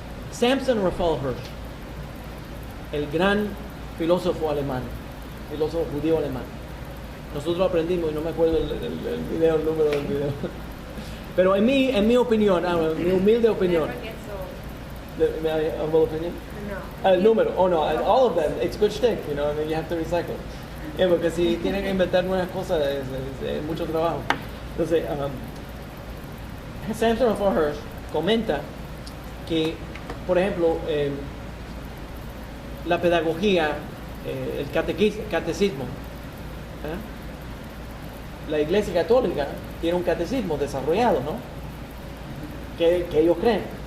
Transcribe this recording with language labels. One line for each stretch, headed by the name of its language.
Spanish: Samson Raphael Hirsch, el gran filósofo alemán, filósofo judío alemán. Nosotros aprendimos, y no me acuerdo el número del video, pero en mi opinión, mi humilde opinión,
English: humble opinion?
Spanish: No. El número, no,
English: all of them, it's good shtick, you know, I mean, you have to recycle.
Spanish: Porque si tienen que inventar nuevas cosas, es mucho trabajo. Entonces, Samson Raphael Hirsch comenta que, por ejemplo, la pedagogía, el catecismo, la Iglesia Católica tiene un catecismo desarrollado, ¿no? Que ellos creen.